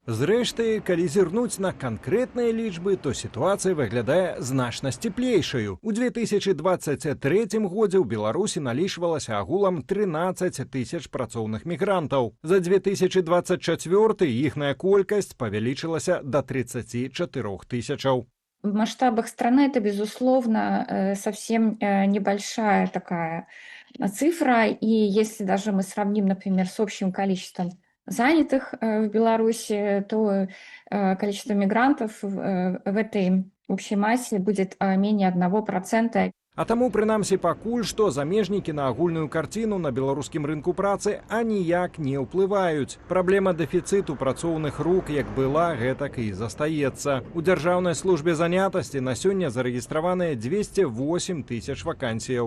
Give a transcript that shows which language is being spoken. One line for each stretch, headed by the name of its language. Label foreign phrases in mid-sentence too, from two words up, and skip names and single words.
Belarusian: Зрэшты, калі зірнуць на канкрэтныя лічбы, то сітуацыя выглядае значна сціплейшаю. У 2023 годзе ў Беларусі налічвалася агулам 13 тысяч працоўных мігрантаў. За 2024 іхная колькасць павялічылася до 34 тысячаў.
Russian: В масштабах страны это, безусловно, совсем небольшая такая цифра. И если даже мы сравним, например, с общим количеством занятых в Беларуси, то количество мигрантов в этой общей массе будет менее 1%.
Belarusian: А таму, прынамсі, пакуль што замежнікі на агульную карціну на беларускім рынку працы аніяк не ўплываюць. Праблема дэфіцыту працоўных рук як была, гэтак і застаецца. У Дзяржаўнай службе занятасці на сёння зарэгістраваныя 208 тысяч вакансіяў.